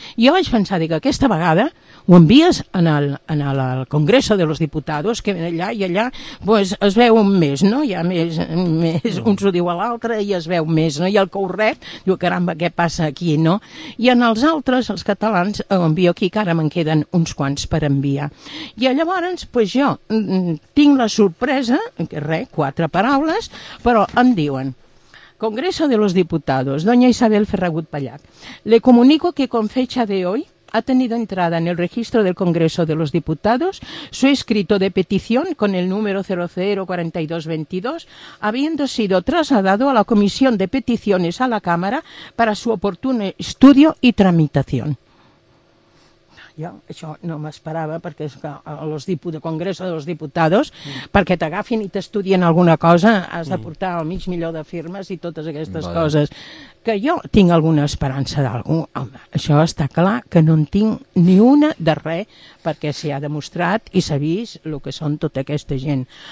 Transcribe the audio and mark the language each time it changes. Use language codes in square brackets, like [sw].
[ca] I jo vaig pensar, dic, aquesta vegada ho envies en el Congreso de los Diputados, que ven allà, i allà pues, es veu més, no? Hi ha més uns ho diu a l'altre i es veu més, no? I el que ho rep diu, caramba, què passa aquí, no? I en els altres, els catalans, ho envio aquí, que ara me'n queden uns quants per enviar. I llavors, pues, jo tinc la sorpresa, que res, quatre paraules, però em diuen: [es] Congreso de los Diputados, doña Isabel Ferragut Pallac, le comunico que con fecha de hoy ha tenido entrada en el registro del Congreso de los Diputados su escrito de petición con el número 004222, habiendo sido trasladado a la Comisión de Peticiones a la Cámara para su oportuno estudio y tramitación. [ca] Jo això no m'esperava, perquè és que al Congreso de los Diputados, perquè t'agafin i t'estudien alguna cosa, has de portar el mig milió de firmes i totes aquestes coses. Que jo tinc alguna esperança d'algú, home, això està clar que no en tinc ni una de res, perquè s'hi ha demostrat i s'ha vist el que són tota aquesta gent.